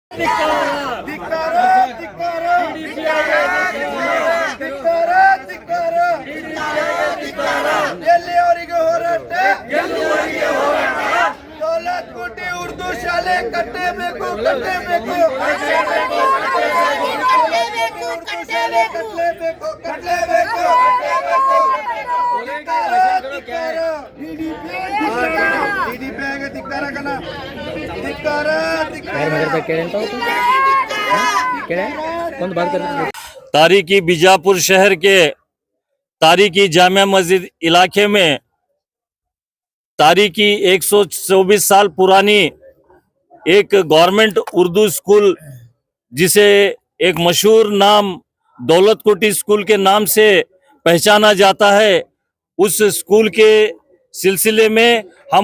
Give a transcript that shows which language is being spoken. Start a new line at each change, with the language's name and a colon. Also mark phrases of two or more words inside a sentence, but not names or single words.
Kannada: ಧಿಕ್ಕಾರ ಧಿಕ್ಕಾರ ಧಿಕ್ಕಾರ ಎಲ್ಲಿಯವರೆಗೆ ಹೋರಾಟ ದೌಲತ್ ಕೋಟೆ ಉರ್ದು ಶಾಲೆ ಕಟ್ಟಬೇಕು ಕಟ್ಟಬೇಕು ಕಟ್ಟಲೇಬೇಕು ಕಟ್ಟಲೇಬೇಕು
Hindi: टीडीपी आएगा धिक्कार करना धिक्कार तारीखी बीजापुर शहर के तारीखी जामिया मस्जिद इलाके में तारीखी 124 साल पुरानी एक गवर्नमेंट उर्दू स्कूल जिसे एक मशहूर नाम दौलत कोटी स्कूल के नाम से पहचाना जाता है, उस स्कूल के सिलसिले में हम